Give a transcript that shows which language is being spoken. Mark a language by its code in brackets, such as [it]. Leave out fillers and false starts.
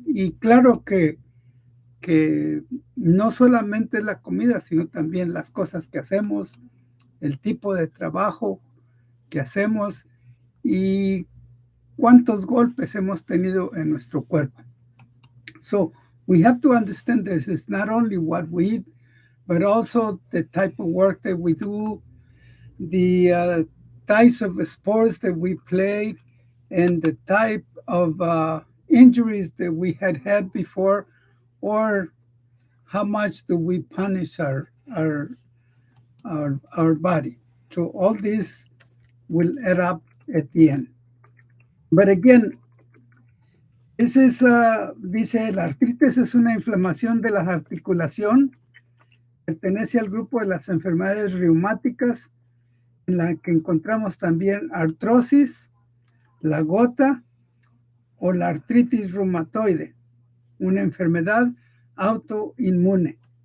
[es] Y claro que no solamente es la comida, sino también las cosas que hacemos, el tipo de trabajo que hacemos y cuántos golpes hemos tenido en nuestro cuerpo. [en] So, we have to understand this. It's not only what we eat, but also the type of work that we do, the types of sports that we play, and the type of injuries that we had before, or how much do we punish our body. So all this will add up at the end. But again, this is, [es] dice, la artritis es una inflamación de la articulación, pertenece al grupo de las enfermedades reumáticas, en la que encontramos también artrosis, la gota o la artritis reumatoide, una enfermedad autoinmune.